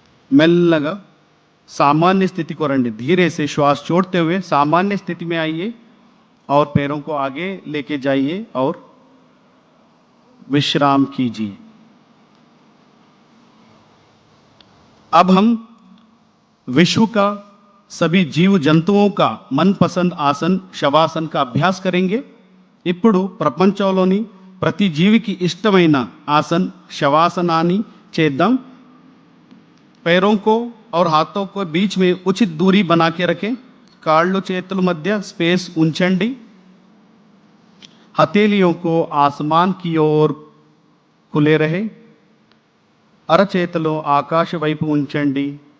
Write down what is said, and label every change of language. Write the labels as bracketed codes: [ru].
[te] మెల్లగా सामान्य स्थिति को రండి। [hi] धीरे से श्वास छोड़ते हुए सामान्य स्थिति में आइए और पैरों को आगे लेके जाइए और विश्राम कीजिए। अब हम विश्व का सभी जीव जंतुओं का मनपसंद आसन शवासन का अभ्यास करेंगे। [te] ఇప్పుడు ప్రపంచంలోని ప్రతి జీవికి ఇష్టమైన ఆసన్ శవాసనాన్ని చేద్దాం। [hi] पैरों को और हाथों को बीच में उचित दूरी बना के रखें। [te] కాళ్ళు చేతుల మధ్య స్పేస్ ఉంచండి। [hi] हथेलियों को आसमान की ओर खुले रहे। [te] అరచేతులు ఆకాశ వైపు ఉంచండి।